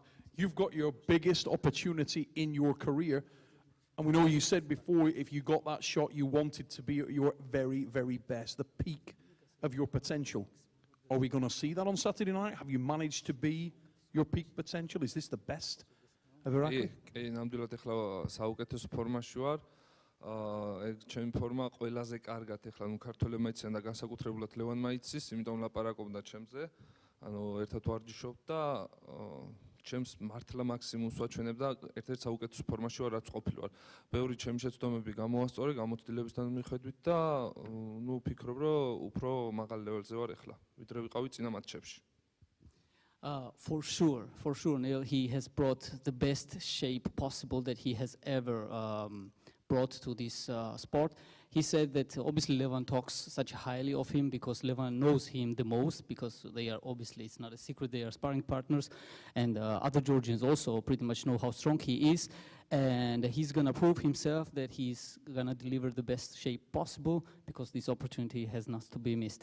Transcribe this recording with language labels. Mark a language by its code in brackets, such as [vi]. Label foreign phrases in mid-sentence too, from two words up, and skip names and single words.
[en] You've got your biggest opportunity in your career. And we know you said before, if you got that shot, you wanted to be at your very, very best, the peak of your potential. Are we going to see that on Saturday night? Have you managed to be your peak potential? Is this the best of Irakli? [ka] ნამდვილად ახლა საუკეთესო ფორმაში ვარ. ჩემი ფორმა ყველაზე კარგად ახლა ნუ ქართველებმა იციან და განსაკუთრებულად ლევანმა იცის, იმიტომ ლაპარაკობდა ჩემზე. ანუ ერთად ვარჯიშობ და ჩემს მართლა მაქსიმუმს ვაჩვენებ და ერთ-ერთ საუკეთესო ფორმაში ვარ, რაც ყოფილი ვარ. ბევრი ჩემი შეცდომები გამოასწორე გამოცდილებისთან მიხედვით და ნუ ვფიქრობ, რომ უფრო მაღალ ლეველზე ვარ ახლა, ვიდრე ვიყავი წინა მატჩებში. [en] For sure, Neil, he has brought the best shape possible that he has ever brought to this sport. He said that obviously Levan talks such highly of him because Levan knows him the most, because they are obviously, it's not a secret, they are sparring partners, and other Georgians also pretty much know how strong he is, and he's gonna prove himself that he's gonna deliver the best shape possible, because this opportunity has not to be missed.